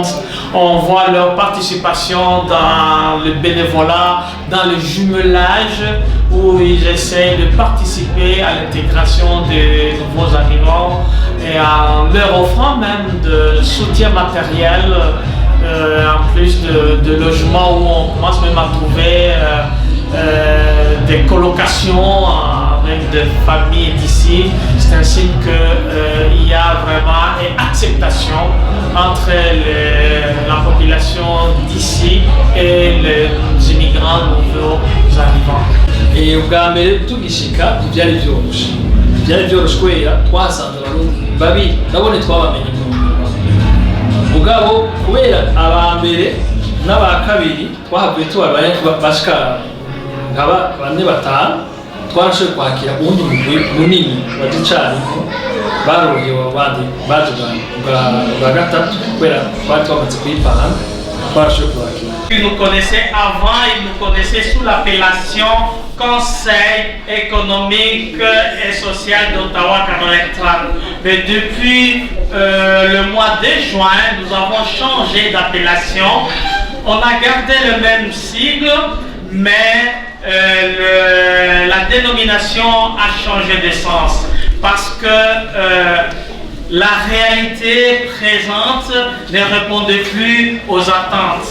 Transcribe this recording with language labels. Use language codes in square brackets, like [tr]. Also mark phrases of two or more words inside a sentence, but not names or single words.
[fr] On voit leur participation dans le bénévolat, dans le jumelage, où ils essaient de participer à l'intégration des nouveaux arrivants et en leur offrant même de soutien matériel, en plus de logements où on commence même à trouver des colocations avec des familles d'ici. C'est un signe qu'il y a vraiment une acceptation entre la population d'ici et les immigrants nouveaux arrivants. [rn] Et ubwa mbere tugishika ivyari vyoroshe kubera twasanze abarundi babiri nabone twabamenye mugabo kubera aba mbere n'aba kabiri twahavuye tubabaye bashika nkaba bane batanu twarashoboye kwakira uwundi mugwi munini waducaniko barorohewe abandi baje bwa gatatu kubera twari twamaze kuyipanga twarashoboye kwakira. [fr] Ils nous connaissaient avant, ils nous connaissaient sous l'appellation Conseil économique et social d'Ottawa-Carleton. Mais depuis le mois de juin, nous avons changé d'appellation. On a gardé le même sigle, mais la dénomination a changé de sens parce que la réalité présente ne répondait plus aux attentes.